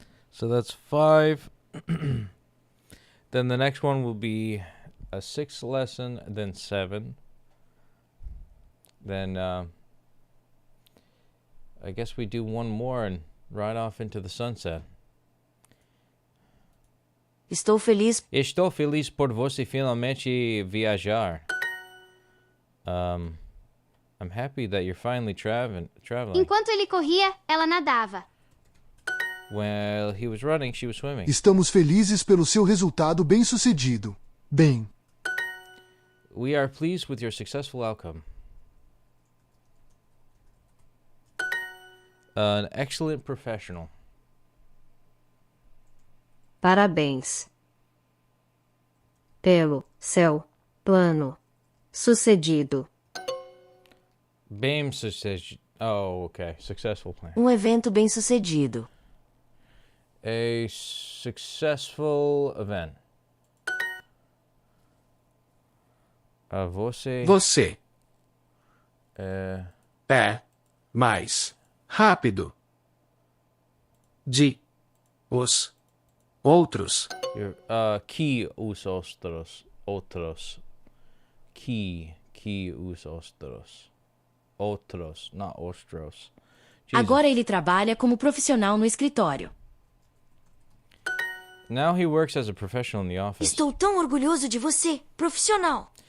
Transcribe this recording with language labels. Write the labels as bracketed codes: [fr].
[en] So that's 5. Then the next one will be a 6th lesson, then 7. Then I guess we do one more and ride off into the sunset. [pt] Estou feliz por você finalmente viajar. [en] I'm happy that you're finally traveling. [pt] Enquanto ele corria, ela nadava. [en] While he was running, she was swimming. [pt] Estamos felizes pelo seu resultado bem-sucedido. Bem, [en] We are pleased with your successful outcome. An excellent professional. [pt] Parabéns. Pelo seu plano sucedido. [en] Bem success. Oh, okay. Successful plan. [pt] Evento bem-sucedido. [en] A successful event. [pt] Você Você é é mais rápido de os outros. que os outros. Que os outros. [en] Outros, not ostros. Jesus. [pt] Agora ele trabalha como profissional no escritório. [en] Now he works as a professional in the office. [pt] Estou tão orgulhoso de você, profissional.